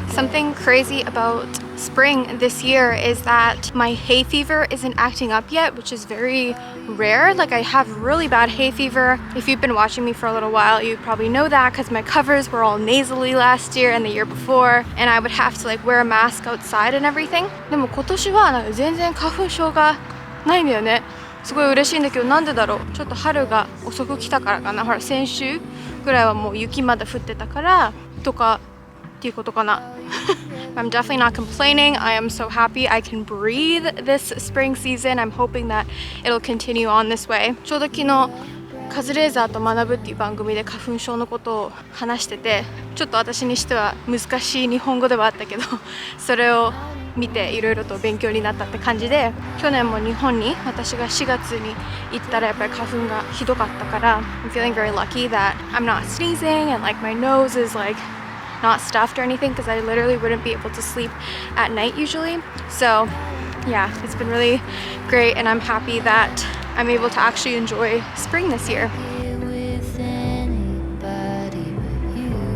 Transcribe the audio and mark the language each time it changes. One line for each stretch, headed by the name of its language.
English: Something crazy about spring this year is that my hay fever isn't acting up yet, which is very rare. Like I have really bad hay fever. If you've been watching me for a little while, you probably know that because my covers were all nasally last year and the year before, and I would have to like wear a mask outside and everything.
Japanese: でも今年はなんか全然花粉症がないんだよね。すごい嬉しいんだけど、なんでだろう。ちょっと春が遅く来たからかな。ほら先週ぐらいはもう雪まだ降ってたからとかっていうことかな。
English: I'm definitely not complaining. I am so happy I can breathe this spring season. I'm hoping that it'll continue on this way.
Japanese: ちょうど昨日カズレーザーと学ぶっていう番組で花粉症のことを話してて、ちょっと私にしては難しい日本語ではあったけど、それを見ていろいろと勉強になったって感じで、去年も日本に私が4月に行ったらやっぱり花粉がひどかったから、
English: I'm feeling very lucky that I'm not sneezing and like my nose is like not stuffed or anything because I literally wouldn't be able to sleep at night usually. So yeah, it's been really great and I'm happy that I'm able to actually enjoy spring this year. here with anybody but you.